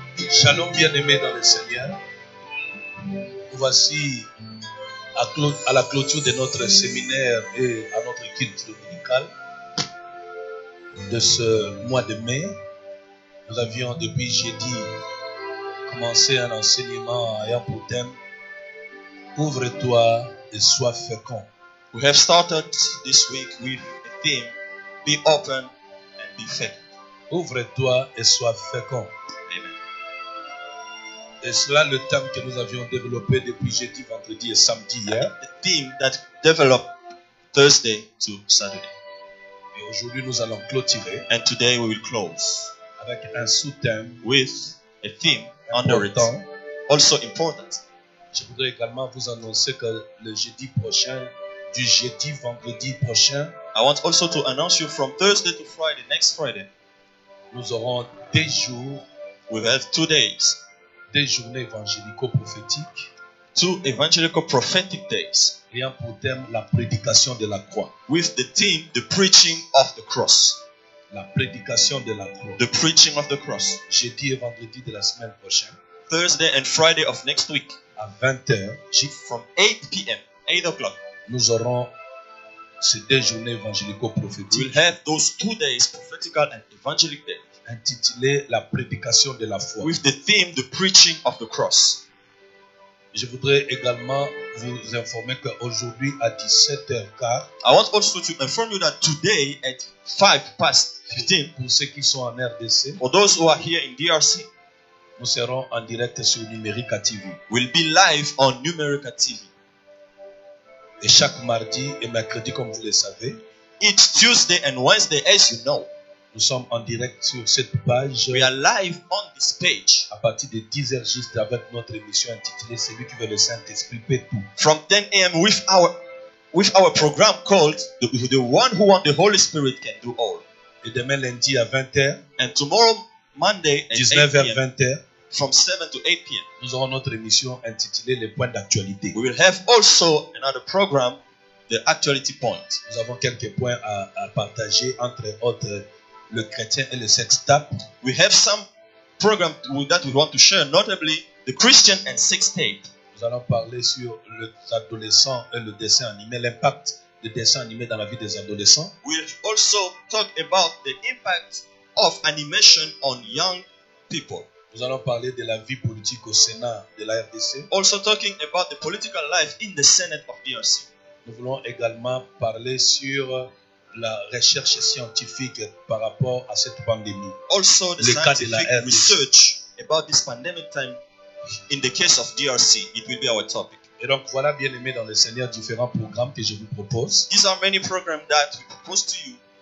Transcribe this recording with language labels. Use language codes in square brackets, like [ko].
[fr] Shalom bien-aimés dans le Seigneur. Nous voici à la clôture de notre séminaire et à notre culte dominical de ce mois de mai. Nous avions depuis jeudi commencé un enseignement ayant pour thème « Ouvre-toi et sois fécond ». [en] We have started this week with a theme, be open and be faithful. [fr] Ouvre-toi et sois fécond. Amen. Et cela le thème que nous avions développé depuis jeudi, vendredi et samedi hier. [en] The theme that developed Thursday to Saturday. [fr] Et aujourd'hui nous allons clôturer [en] And today we will close [fr] avec un sous-thème [en] with a theme under it, [fr] important. [en] also important. [fr] Je voudrais également vous annoncer que le jeudi prochain, du jeudi vendredi prochain, [en] I want also to announce you from Thursday to Friday, next Friday, [fr] nous aurons des jours, [en] we have 2 days, [fr] des journées évangélico-prophétiques [en] two evangelical prophetic days [fr] ayant pour thème la prédication de la croix. [en] with the theme, the preaching of the cross. [fr] La prédication de la croix. [en] The preaching of the cross. [fr] Jeudi et vendredi de la semaine prochaine, [en] Thursday and Friday of next week, [fr] à 20h, [en] from 8 p.m., 8 o'clock, [fr] nous aurons ces deux journées [en] we will [fr] évangélico-prophétiques [en] have those 2 days, prophetical and evangelic day, [fr] intitulées la prédication de la foi. [en] with the theme, the preaching of the cross. [fr] Je voudrais également vous informer qu'aujourd'hui à 17h15, [en] I want also to inform you that today at 15:15, [fr] pour ceux qui sont en RDC, [en] for those who are here in DRC, [fr] nous serons en direct sur Numérica TV. [en] we'll be live on Numerica TV. [fr] Et chaque mardi et mercredi, comme vous le savez, [en] Each Tuesday and Wednesday, as you know, [fr] nous sommes en direct sur cette page [en] we are live on this page [fr] à partir de 10h juste avec notre émission intitulée Celui qui veut le Saint-Esprit peut tout. [en] from 10 a.m. with our program called the One Who Want the Holy Spirit Can Do All. [fr] Et demain lundi à 20h, [en] And tomorrow, Monday at 8 [fr] 19h, [en] p.m., [fr] 20h, [en] from 7 to 8 p.m., [fr] nous aurons notre émission intitulée Les points d'actualité. [en] we will have also another program, the Actuality Point. [fr] Nous avons quelques points à partager, entre autres le chrétien et le sex tape. [en] We have some program that we want to share, notably the Christian and sex tape. [fr] Nous allons parler sur les adolescents et le dessin animé, l'impact des dessins animés dans la vie des adolescents. [en] We'll also talk about the impact of animation on young people. [fr] Nous allons parler de la vie politique au Sénat de la RDC. [en] Also talking about the political life in the Senate of DRC. [fr] Nous voulons également parler sur la recherche scientifique par rapport à cette pandémie. [en] Also the [fr] Le cas de la [en] scientific [fr] RDC. [en] research about this pandemic time in the case of DRC. It will be our topic. [fr] Et donc voilà, bien aimé dans le Seigneur, différents programmes que je vous propose. [en] These are many programs that we propose to you.